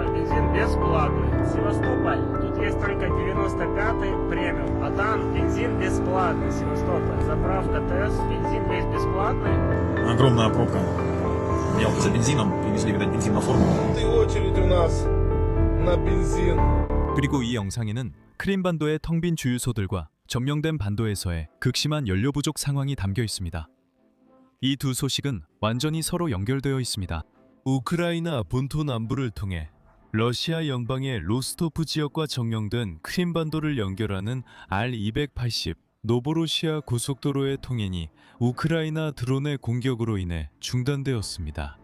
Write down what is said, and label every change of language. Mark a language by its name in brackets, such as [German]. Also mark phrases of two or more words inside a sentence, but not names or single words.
[Russian] Бензин бесплатный. Севастополь. Тут есть только 95-й премиум. А там бензин бесплатный. Севастополь. Заправка ТС. Бензин весь бесплатный. Огромная пробка. Меня вот за бензином привезли, видать, бензин на форму. И очередь у нас на бензин. [Korean] 그리고 이 영상에는 크림반도의 텅 빈 주유소들과 점령된 반도에서의 극심한 연료 부족 상황이 담겨 있습니다. 이 두 소식은 완전히 서로 연결되어 있습니다. 우크라이나 본토 남부를 통해 러시아 연방의 로스토프 지역과 점령된 크림반도를 연결하는 R280 노보로시아 고속도로의 통행이 우크라이나 드론의 공격으로 인해 중단되었습니다.